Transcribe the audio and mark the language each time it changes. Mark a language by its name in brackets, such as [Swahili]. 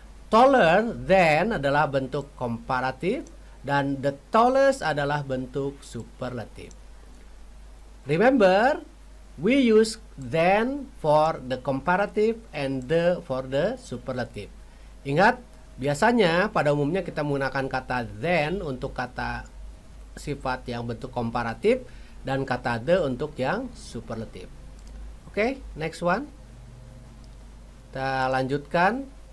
[Indonesian] Taller than adalah bentuk komparatif dan the tallest adalah bentuk superlatif. [English] Remember, we use than for the comparative and the for the superlative. [Indonesian] Ingat, biasanya pada umumnya kita menggunakan kata than untuk kata sifat yang bentuk komparatif dan kata the untuk yang superlatif. Oke, [English] next one. [Indonesian] Kita lanjutkan.